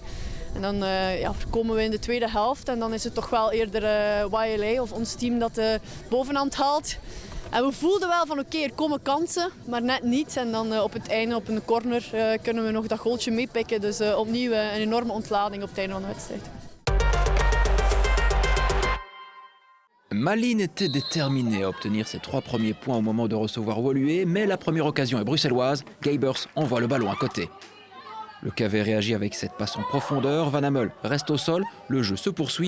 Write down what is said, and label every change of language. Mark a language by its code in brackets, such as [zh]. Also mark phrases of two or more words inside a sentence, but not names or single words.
[nl] En dan komen we in de tweede helft en dan is het toch wel eerder YLA of ons team dat de bovenhand haalt. En we voelden wel van oké, er komen kansen, maar net niet. En dan op het einde, op een corner, kunnen we nog dat goaltje meepikken. Dus opnieuw een enorme ontlading op het einde van de wedstrijd. [fr] Malines était déterminé à obtenir ses 3 premiers points au moment de recevoir Woluwe, mais la première occasion est bruxelloise. Geibers envoie le ballon à côté. Le KV réagit avec cette passe en profondeur. Van Hammel reste au sol. Le jeu se poursuit.